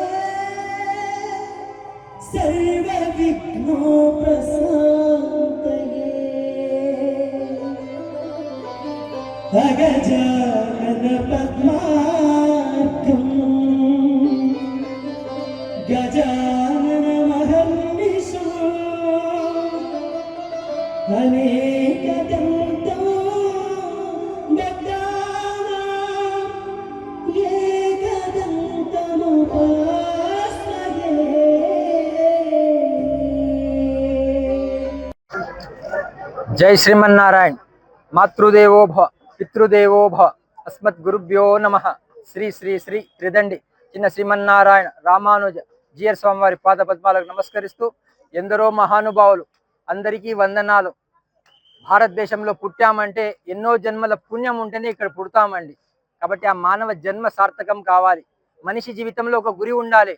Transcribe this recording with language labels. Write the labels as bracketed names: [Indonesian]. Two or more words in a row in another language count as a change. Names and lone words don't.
[Sanskrit] సర్వ విఘ్నోపశాంతయే అగజానన పద్మార్కం గజానన మహర్నిశం అనేకదంతం जय श्रीमन्नारायण। मातृदेवो भव, पितृदेवो भव, अस्मत् गुरुभ्यो नमः। [Telugu] श्री श्री श्री त्रिदंडी చిన్న శ్రీమన్నారాయణ రామానుజ జిఆర్ స్వామివారి పాద పద్మాలకు నమస్కరిస్తూ ఎందరో మహానుభావులు అందరికీ వందనాలు. భారతదేశంలో పుట్టామంటే ఎన్నో జన్మల పుణ్యం ఉంటేనే ఇక్కడ పుడతామండి. కాబట్టి ఆ మానవ జన్మ సార్థకం కావాలి. మనిషి జీవితంలో ఒక గురి ఉండాలి.